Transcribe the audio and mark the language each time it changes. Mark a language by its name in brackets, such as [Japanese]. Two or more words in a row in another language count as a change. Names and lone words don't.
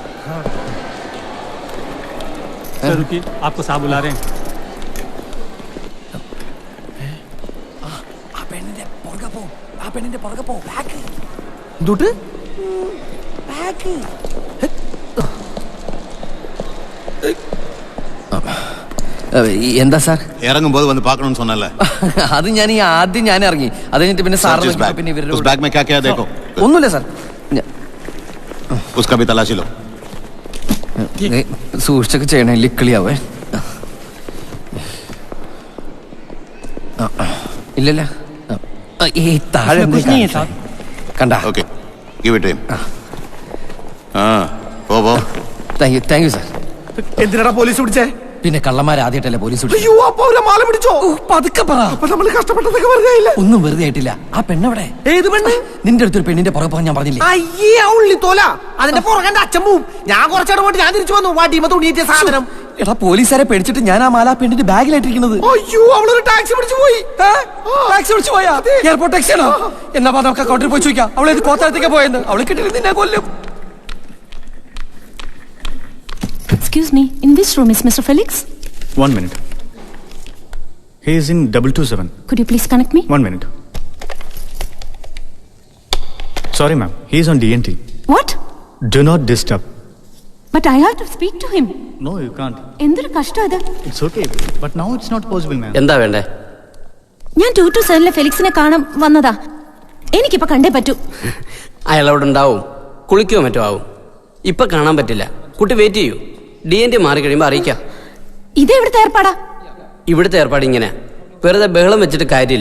[Hindi] सर रुकिए, आपको साहब बुला रहे हैं। [Malayalam] എന്തുട്ട് എന്താ സാർ? ഇറങ്ങുമ്പോൾ വന്ന് പാക്കണമെന്ന് சொன்னல. അത് ആദ്യം ഞാൻ ഇറങ്ങി, അത് കഴിഞ്ഞിട്ട് പിന്നെ സാർ പിന്നെ ഇവരുടെ [Hindi] उस बैग में क्या क्या है देखो. [Malayalam] ഒന്നുമില്ല സാർ. [Hindi] उसका भी तलाशी लो. [Malayalam] സൂക്ഷിച്ചൊക്കെ ചെയ്യണേ, ലിക്കളിയാവേ. ഇല്ലല്ല, ഈ താഴെ കണ്ട. [English] okay give it him. [Malayalam] പോ. [English] thank you sir. [Malayalam] എന്തിനാടാ പോലീസ് പിടിച്ചേ? പിന്നെ കള്ളന്മാർ ആദ്യമായിട്ടല്ലേ പോലീസ് പിടിച്ചത്? അയ്യോ, അപ്പൊ അവരെ മാല പിടിച്ചോ? പതുക്കെ പറ. അപ്പൊ നമ്മള് കഷ്ടപ്പെട്ടതൊക്കെ വെറുതെ ആയില്ലേ? ഒന്നും വെറുതെ ആയിട്ടില്ല. ആ പെണ്ണെവിടെ? ഏത് പെണ്ണ്? നിന്റെ അടുത്തൊരു പെണ്ണിന്റെ പുറകെ പോകാൻ ഞാൻ പറഞ്ഞില്ലേ? അയ്യേ, ആ ഉള്ളി തോല. അതിന്റെ പുറകെ എന്റെ അച്ഛൻ പോവും. ഞാൻ കുറച്ചവിടെ പോയിട്ട് ഞാൻ തിരിച്ചു വന്നു. വാട്ടിമ തുണിയിട്ട സാധനം. എടാ, പോലീസുകാരെ പേടിച്ചിട്ട് ഞാൻ ആ മാല ആ പെണ്ണിന്റെ ബാഗിലായിട്ടിരിക്കുന്നത്. അയ്യോ, അവളൊരു ടാക്സി പിടിച്ചു പോയി. ടാക്സി വിളിച്ചു പോയാ? [English] airport taxi [Malayalam] ആണോ? എന്നാ നമുക്ക് അക്കൗണ്ടിൽ പോയി ചോദിക്കാം. അവളെ കോത്താഴത്തേക്ക് പോയെന്ന്. അവളെ കിട്ടിയിട്ട് നിന്നെ കൊല്ലും. [English] Excuse me, in which room is Mr. Felix? 1 minute. He is in 227. Could you please connect me? 1 minute. Sorry ma'am, he is on DNT. What? Do not disturb. But I have to speak to him. No, you can't. [Malayalam] എന്തൊരു കഷ്ടം അത്. [English] It's okay, but now it's not possible ma'am. [Malayalam] എന്താ വേണ്ടേ? ഞാൻ 227 ഫെലിക്സിനെ കാണാൻ വന്നതാ. എനിക്കിപ്പോ കണ്ടേ പറ്റൂ. അയാളവിടെ ഉണ്ടാവും, കുളിക്കുകയോ മറ്റോ ആവും. ഇപ്പൊ കാണാൻ പറ്റില്ല. കുട്ടി വെയിറ്റ് ചെയ്യൂ, DNT മാറി കഴിയുമ്പോൾ അറിയിക്കാം. ഇത് എവിടുത്തെ ഏർപ്പാടാ? ഇവിടുത്തെ ഏർപ്പാട് ഇങ്ങനെ, വെറുതെ ബഹളം വെച്ചിട്ട് കാര്യമില്ല.